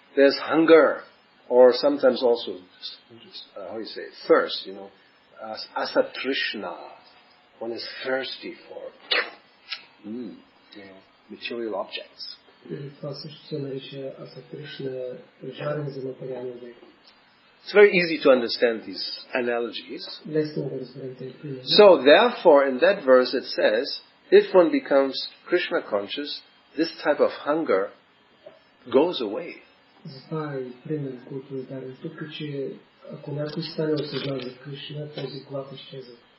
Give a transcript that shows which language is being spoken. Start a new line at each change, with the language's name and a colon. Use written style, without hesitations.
English: There's hunger, or sometimes also, how you say, thirst. Asatrishna. One is thirsty for, material objects.
Bulgarian: Това също се нарича асатришна, жарен за материални обекти.
English: It's very easy to understand these analogies.
Bulgarian: Лесно да разберем тези примери.
English: So therefore, in that verse it says, if one becomes Krishna conscious, this type of hunger goes away.
Bulgarian: Затова е пример, който е даден тук, че ако някой стане осъзнан за Кришна, този глад изчезва.